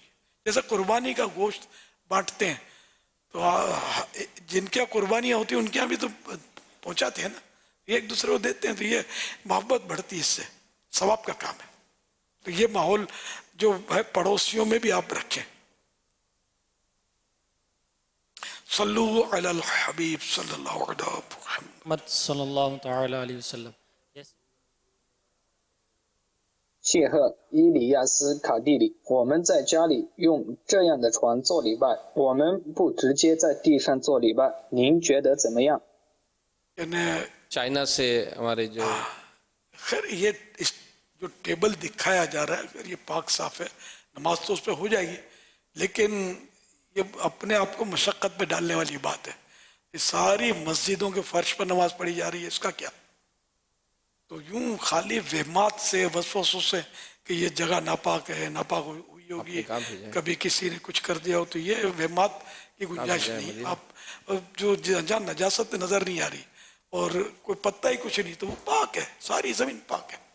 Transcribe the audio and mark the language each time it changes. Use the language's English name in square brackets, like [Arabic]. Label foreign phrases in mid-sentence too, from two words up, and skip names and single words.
[Urdu] جیسے قربانی کا گوشت بانٹتے ہیں تو جن کے قربانیاں ہوتی ہیں ان کے یہاں بھی تو پہنچاتے ہیں نا، ایک دوسرے کو دیتے ہیں تو یہ محبت بڑھتی ہے، اس سے ثواب کا کام ہے. تو یہ ماحول جو ہے پڑوسیوں میں بھی آپ رکھیں. [Arabic] صلو علی الحبیب صلی اللہ علیہ محمد صلی اللہ تعالی علیہ وسلم. [Chinese] 谢赫伊里亚斯卡蒂里，我们在家里用这样的床做礼拜，我们不直接在地上做礼拜，您觉得怎么样？ [Urdu] چائنا سے ہمارے جو خیر یہ جو ٹیبل دکھایا جا رہا ہے اگر یہ پاک صاف ہے، نماز تو اس پہ ہو جائے گی، لیکن یہ اپنے آپ کو مشقت پہ ڈالنے والی بات ہے. کہ ساری مسجدوں کے فرش پر نماز پڑھی جا رہی ہے، اس کا کیا? تو یوں خالی وہمات سے، وسوسوں سے کہ یہ جگہ ناپاک ہے، ناپاک ہوئی ہوگی، کبھی کسی نے کچھ کر دیا ہو، تو یہ وہمات کی گنجائش نہیں. آپ جو جہاں نجاست نظر نہیں آ رہی اور کوئی پتہ ہی کچھ نہیں، تو وہ پاک ہے، ساری زمین پاک ہے.